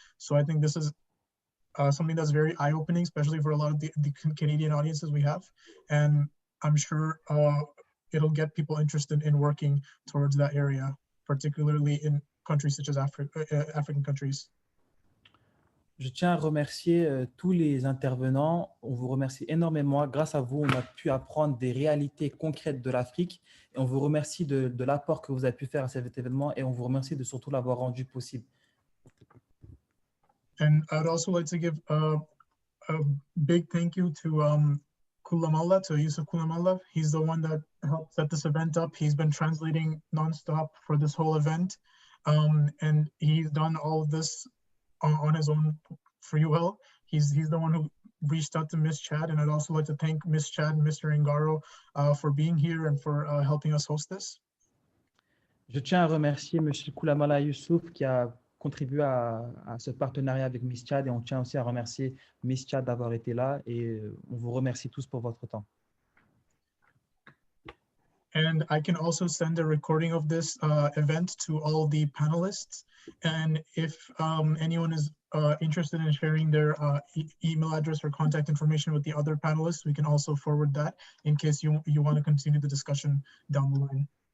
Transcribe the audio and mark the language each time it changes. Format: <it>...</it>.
<en>So I think this is something that's very eye-opening, especially for a lot of the Canadian audiences we have. And I'm sure it'll get people interested in working towards that area, particularly in countries such as African countries.</en> <fr>Je tiens à remercier tous les intervenants. On vous remercie énormément. Grâce à vous, on a pu apprendre des réalités concrètes de l'Afrique. Et on vous remercie de l'apport que vous avez pu faire à cet événement. Et on vous remercie de surtout l'avoir rendu possible.</fr> <en>And I'd also like to give a big thank you to Kulamalla, to Youssouf Kulamalla. He's the one that helped set this event up. He's been translating nonstop for this whole event. And he's done all of this on his own free will. He's the one who reached out to Ms. Chad, and I'd also like to thank Ms. Chad and Mr. Ingaro for being here and for helping us host this.</en> <fr>Je tiens à remercier M. Koulamala Youssouf qui a contribué à ce partenariat avec Miss Chad, et on tient aussi à remercier Miss Chad d'avoir été là, et on vous remercie tous pour votre temps.</fr> <en>And I can also send a recording of this event to all the panelists. And if anyone is interested in sharing their email address or contact information with the other panelists, we can also forward that in case you want to continue the discussion down the line.</en>